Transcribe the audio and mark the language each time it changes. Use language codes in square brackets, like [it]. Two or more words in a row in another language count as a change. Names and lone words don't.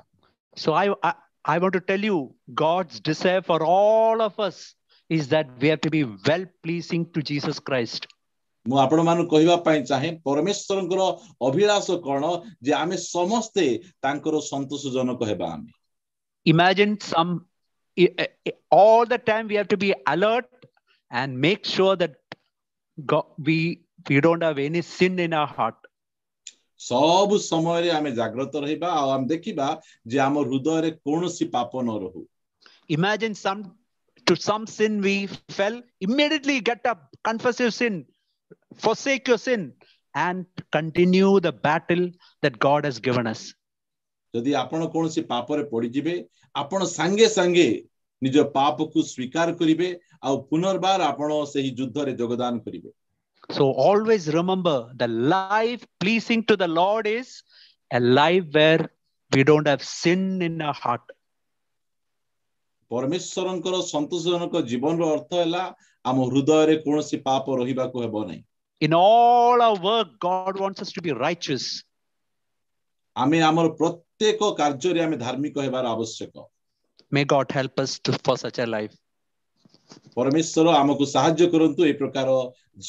[en] So I want to tell you, God's desire for all of us is that we have to be well pleasing to Jesus Christ. [or] ମୁଁ ଆପଣ ମାନଙ୍କୁ କହିବା ପାଇଁ ଚାହେଁ, ପରମେଶ୍ୱରଙ୍କର ଅଭିଳାଷ କଣ ଯେ ଆମେ ସମସ୍ତେ ତାଙ୍କର ସନ୍ତୋଷଜନକ ହେବା। ଆମେ [en] Imagine all the time we have to be alert and make sure that we don't have any sin in our heart. [or] ସବୁ ସମୟରେ ଆମେ ଜାଗ୍ରତ ରହିବା ଆଉ ଆମେ ଦେଖିବା ଯେ ଆମ ହୃଦୟରେ କୌଣସି ପାପ ନ ରହୁ। [en] Imagine some sin we fell, immediately get up, confess your sin, forsake your sin, and continue the battle that God has given us. [or] ଯଦି ଆପଣ କୌଣସି ପାପରେ ପଡ଼ିଯିବେ, ଆପଣ ସାଙ୍ଗେ ସାଙ୍ଗେ ନିଜ ପାପକୁ ସ୍ୱୀକାର କରିବେ ଆଉ ପୁନର୍ବାର ଆପଣ ସେହି ଯୁଦ୍ଧରେ ଯୋଗଦାନ କରିବେ। [en] So always remember, the life pleasing to the Lord is a life where we don't have sin in our heart. [or] ପରମେଶ୍ୱରଙ୍କର ସନ୍ତୋଷଜନକ ଜୀବନର ଅର୍ଥ ହେଲା ଆମ ହୃଦୟରେ କୌଣସି ପାପ ରହିବାକୁ ହେବ ନାହିଁ। [en] In all our work, God wants us to be righteous. [or] ଆମେ ଆମର ପ୍ରତ୍ୟେକ କାର୍ଯ୍ୟରେ ଆମେ ଧାର୍ମିକ ହେବାର ଆବଶ୍ୟକ। [en] May God help us for such a life. [or] ପରମେଶ୍ୱର ଆମକୁ ସାହାଯ୍ୟ କରନ୍ତୁ ଏ ପ୍ରକାର